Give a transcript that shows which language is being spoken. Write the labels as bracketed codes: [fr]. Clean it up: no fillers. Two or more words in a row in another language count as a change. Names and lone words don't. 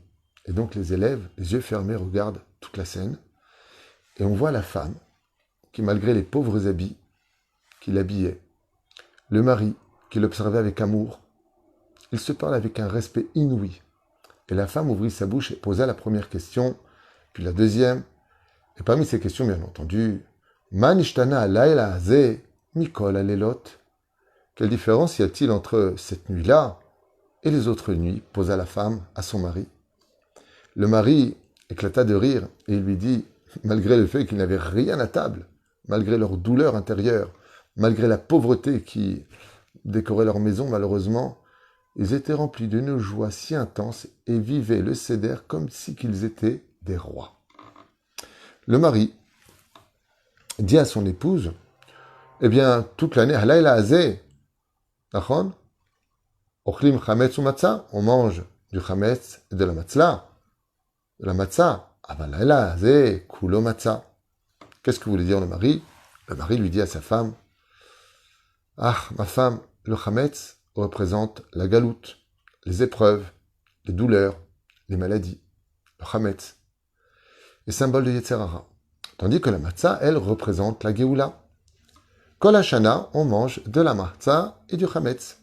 [fr] Et donc les élèves, les yeux fermés, regardent toute la scène, et on voit la femme qui, malgré les pauvres habits, qui l'habillait, le mari qui l'observait avec amour, il se parle avec un respect inouï. Et la femme ouvrit sa bouche et posa la première question, puis la deuxième. Et parmi ces questions, bien entendu, [he] מה נשתנה הלילה הזה מכל הלילות. [fr] Quelle différence y a-t-il entre cette nuit-là et les autres nuits, posa la femme à son mari. Le mari éclata de rire et il lui dit, malgré le fait qu'il n'avait rien à table, malgré leur douleur intérieure, malgré la pauvreté qui décorait leur maison, malheureusement, ils étaient remplis d'une joie si intense et vivaient le Seder comme si qu'ils étaient des rois. Le mari dit à son épouse, eh bien, toute l'année, [he] הלילה הזה, נכון, אוכלים חמץ או מצה, [fr] on mange du chametz et de la matzah, [he] אבל הלילה הזה, כולו מצה. [fr] Qu'est-ce que voulait dire le mari? Le mari lui dit à sa femme, ah, ma femme, le chametz représente la galoute, les épreuves, les douleurs, les maladies. Le chametz est symbole de [he] יצר הרע. [fr] Tandis que la matzah, elle, représente la Géoula. [he] כל השנה, [fr] on mange de la matzah et du chametz.